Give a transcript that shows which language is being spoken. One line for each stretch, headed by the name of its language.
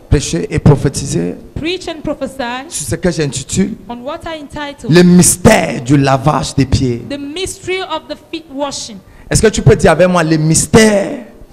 French: prêcher et prophétiser
English: preach and prophesy
French: sur ce que j'intitule
English: on what I entitle
French: le mystère du lavage des pieds.
English: the mystery of the feet washing.
French: Est-ce que tu peux dire avec moi le mystère?